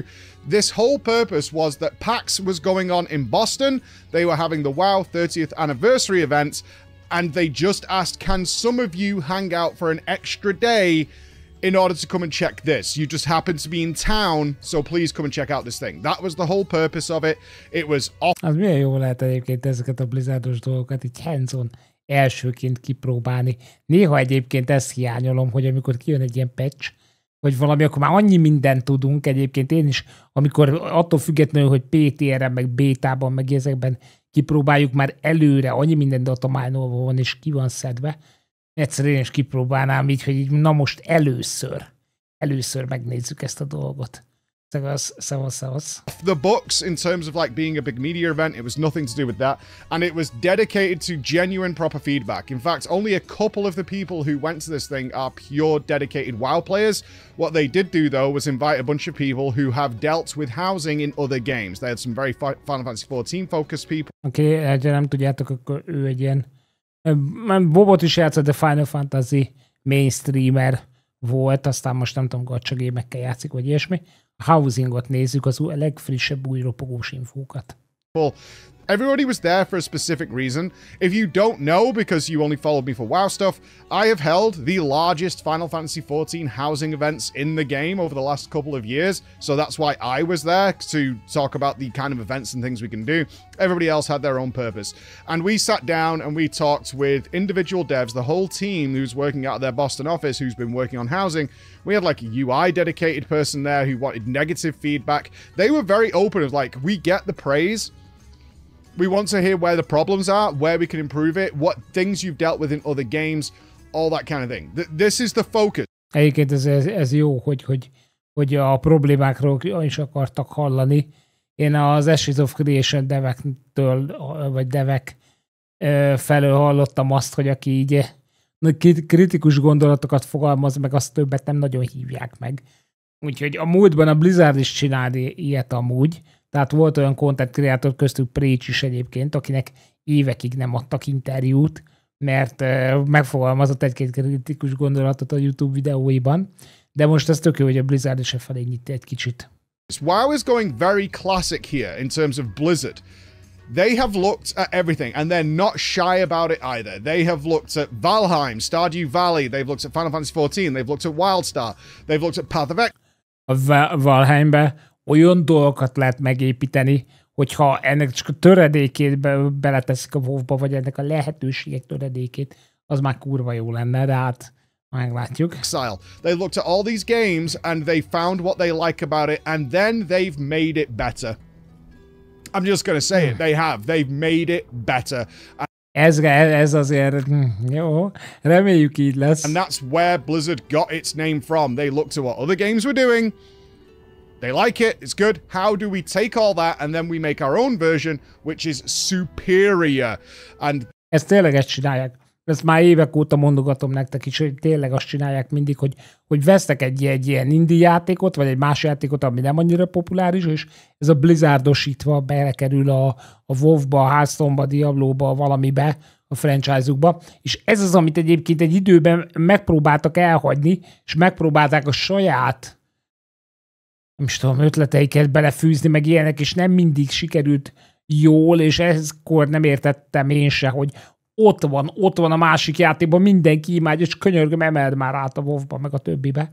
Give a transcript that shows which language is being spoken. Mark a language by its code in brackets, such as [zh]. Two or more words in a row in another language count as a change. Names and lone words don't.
[en] This whole purpose was that PAX was going on in Boston. They were having the WoW 30th anniversary event, and they just asked, can some of you hang out for an extra day in order to come and check this? You just happen to be in town, so please come and check out this thing. That was the whole purpose of it. It was off. [hu] Az milyen jó lehet egyébként ezeket a Blizzardos dolgokat így hands-on elsőként kipróbálni. Néha egyébként ezt hiányolom, hogy amikor kijön egy ilyen patch, vagy valami, akkor már annyi mindent tudunk egyébként én is, amikor attól függetlenül, hogy PTR-en, meg bétában, meg ezekben kipróbáljuk, már előre annyi minden datamányolva van, és ki van szedve. Egyszerűen is kipróbálnám így, hogy így, na most először megnézzük ezt a dolgot. [en] The books in terms of like being a big media event. It was nothing to do with that, and it was dedicated to genuine proper feedback. In fact, only a couple of the people who went to this thing are pure dedicated WoW players. What they did do though was invite a bunch of people who have dealt with housing in other games. They had some very Final Fantasy 14 focused people. [hu] Oké, nem tudjátok, akkor ő egy ilyen Bobot is játszott, de Final Fantasy mainstreamer volt, aztán most nem tudom, gacha gémekkel játszik, vagy ilyesmi. A housingot nézzük, az a legfrissebb új ropogós infókat. [en] Everybody was there for a specific reason. If you don't know, because you only followed me for WoW stuff, I have held the largest Final Fantasy 14 housing events in the game over the last couple of years. So that's why I was there, to talk about the kind of events and things we can do. Everybody else had their own purpose. And we sat down and we talked with individual devs, the whole team who's working out of their Boston office, who's been working on housing. We had like a UI dedicated person there who wanted negative feedback. They were very open of like, we get the praise. We want to hear where the problems are, where we can improve it, what things you've dealt with in other games, all that kind of thing. This is the focus. [hu] Egyébként ez jó, hogy a problémákról is akartak hallani. Én az Ashes of Creation devektől, vagy devek felől hallottam azt, hogy aki így kritikus gondolatokat fogalmaz meg, azt többet nem nagyon hívják meg. Úgyhogy a múltban a Blizzard is csinált ilyet amúgy, tehát volt olyan [en] content creator, [hu] köztük Preach is egyébként, akinek évekig nem adtak interjút, mert megfogalmazott egy-két kritikus gondolatot a YouTube videóiban, de most ez tök jó, hogy a Blizzard is felé nyit egy kicsit. [en] WoW is going very classic here in terms of Blizzard. They have looked at everything, and they're not shy about it either. They have looked at Valheim, Stardew Valley, they've looked at Final Fantasy XIV, they've looked at WildStar, they've looked at Path of X. [hu] A Valheimbe olyan dolgokat lehet megépíteni, hogyha ennek csak a töredékét beleteszik a WoW-ba, vagy ennek a lehetőségek töredékét, az már kurva jó lenne, de hát meglátjuk. [en] Exile. They looked at all these games, and they found what they like about it, and then they've made it better. I'm just going to say it. They have. They've made it better. [hu] Ez azért jó. Reméljük így lesz. [en] And that's where Blizzard got its name from. They looked at what other games were doing. They like it. It's good. How do we take all that and then we make our own version, which is superior? And [hu] ezt tényleg ezt csinálják. Ezt már évek óta mondogatom nektek is, hogy tényleg azt csinálják mindig, hogy vesznek egy ilyen indie játékot, vagy egy más játékot, ami nem annyira populáris, és ez a Blizzardosítva belekerül a WoW-ba, a Hearthstone-ba, a Diablo-ba, valamibe, a franchise-ukba, és ez az, amit egyébként egy időben megpróbáltak elhagyni, és megpróbálták a saját, nem is tudom, ötleteiket belefűzni, meg ilyenek, és nem mindig sikerült jól, és ezkor nem értettem én se, hogy ott van a másik játékban, mindenki imádja, és könyörgöm, emeld már át a WoW-ba, meg a többibe.